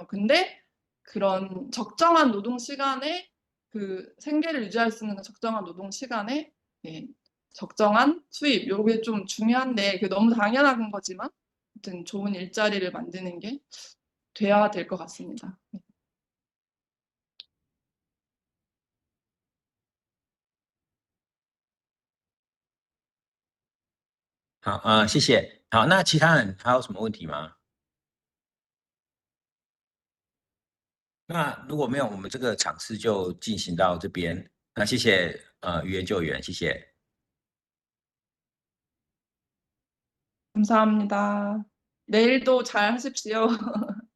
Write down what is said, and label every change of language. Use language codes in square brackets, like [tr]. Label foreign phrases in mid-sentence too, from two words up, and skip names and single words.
[ko] 근데 그런 적정한 노동 시간에, 그 생계를 유지할 수 있는 적정한 노동 시간에, 예, 적정한 수입, 요게 좀 중요한데, 그 너무 당연한 거지만 아무튼 좋은 일자리를 만드는 게 돼야 될 것 같습니다. [zh] 好，谢谢。好，那其他人还有什么问题吗？那如果没有，我们这个场次就进行到这边。那谢谢语言救援，谢谢。 [ko] 감사합니다. 내일도 잘 하십시오.